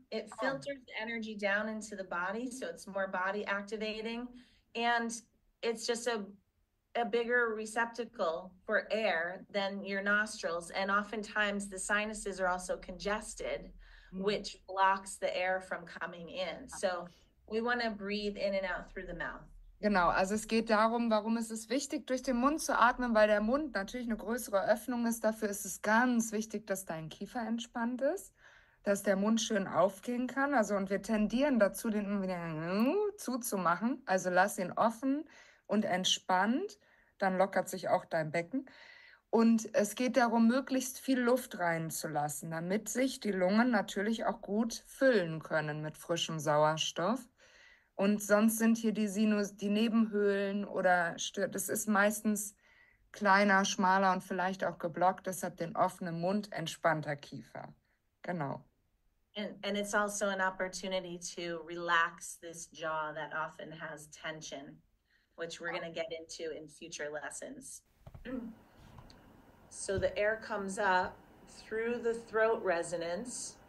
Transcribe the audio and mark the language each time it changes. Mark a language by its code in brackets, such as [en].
[en] It filters the energy down into the body, so it's more body activating, and it's just a bigger receptacle for air than your nostrils. And oftentimes the sinuses are also congested, which blocks the air from coming in. So we want to breathe in and out through the mouth. [de] Genau, also es geht darum, warum ist es wichtig, durch den Mund zu atmen, weil der Mund natürlich eine größere Öffnung ist. Dafür ist es ganz wichtig, dass dein Kiefer entspannt ist, dass der Mund schön aufgehen kann. Also, und wir tendieren dazu, den immer wieder zuzumachen. Also lass ihn offen und entspannt. Dann lockert sich auch dein Becken. Und es geht darum, möglichst viel Luft reinzulassen, damit sich die Lungen natürlich auch gut füllen können mit frischem Sauerstoff. Und sonst sind hier die Nebenhöhlen oder das ist meistens kleiner, schmaler und vielleicht auch geblockt, deshalb den offenen Mund, entspannter Kiefer. Genau. [en] And it's also an opportunity to relax this jaw that often has tension, which we're going to get into in future lessons. So the air comes up through the throat resonance.